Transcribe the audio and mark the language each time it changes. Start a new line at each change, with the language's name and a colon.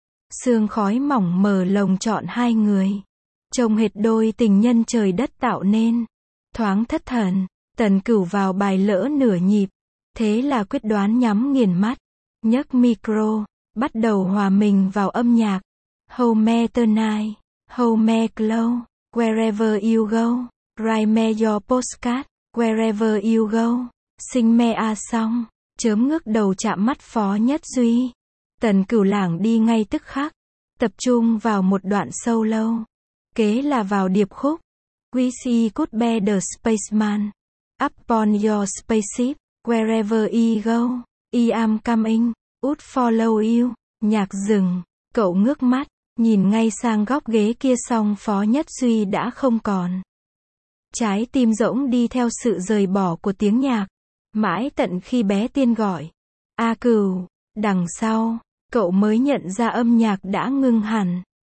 Vietnamese: Sương khói mỏng mờ lồng trọn hai người. Trông hệt đôi tình nhân trời đất tạo nên. Thoáng thất thần, Tần Cửu vào bài lỡ nửa nhịp. Thế là quyết đoán nhắm nghiền mắt. Nhấc micro, bắt đầu hòa mình vào âm nhạc.
English: Hold me tonight, hold me close, wherever you go. Write me your postcard, wherever you go. Sing me a song,
Vietnamese: chớm ngước đầu chạm mắt Phó Nhất Duy. Tần Cửu lảng đi ngay tức khắc, tập trung vào một đoạn sâu lâu, kế là vào điệp khúc.
English: We see could be the spaceman, upon your spaceship, wherever you go, I am coming, would follow you.
Vietnamese: Nhạc dừng, cậu ngước mắt, nhìn ngay sang góc ghế kia song Phó Nhất Duy đã không còn. Trái tim rỗng đi theo sự rời bỏ của tiếng nhạc, mãi tận khi bé Tiên gọi. A Cửu. Đằng sau, cậu mới nhận ra âm nhạc đã ngưng hẳn.